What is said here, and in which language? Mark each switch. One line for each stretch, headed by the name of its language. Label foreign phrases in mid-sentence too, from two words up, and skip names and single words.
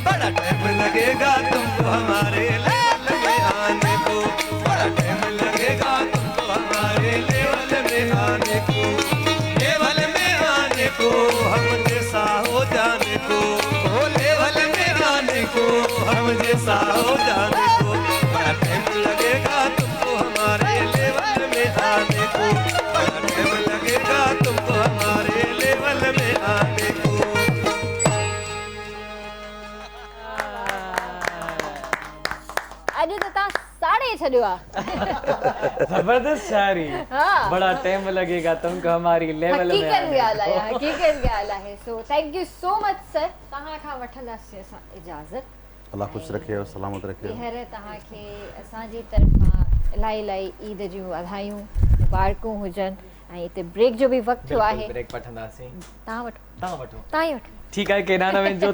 Urdu: بڑا ٹائم لگے گا تم کو ہمارے لیول میں آنے کو، بڑا ٹائم لگے گا تم کو ہمارے لیول میں آنے کو، لیول میں آنے کو، ہم جیسا ہو جانے کو، ہم جیسا ہو جانے کو. بڑا ٹائم لگے گا تم کو ہمارے لیول میں آنے کو، بڑا ٹائم لگے گا تم کو ہمارے لیول میں آنے کو.
Sindhi: अॼु त तव्हां साड़े छॾियो आहे। जबरदस्त शायरी।
Urdu: بڑا ٹائم لگے گا تم کو ہماری لیول میں.
Sindhi: हकीकत ॻाल्हि आहे, हकीकत ॻाल्हि आहे।
English: so thank you so much sir.
Sindhi: तव्हां खां वठंदासीं असां इजाज़त।
Urdu: اللہ خوش رکھے اور سلامت رکھے.
Sindhi: ॿीहर तव्हांखे असांजी तरफ़ां इलाही इलाही ईद जूं वाधायूं मुबारकूं हुजनि। ऐं हिते ब्रेक जो बि वक़्तु थियो आहे। ब्रेक वठंदासीं। तव्हां वठो। तव्हां ई वठो। ठीकु आहे, केॾा न वञिजो।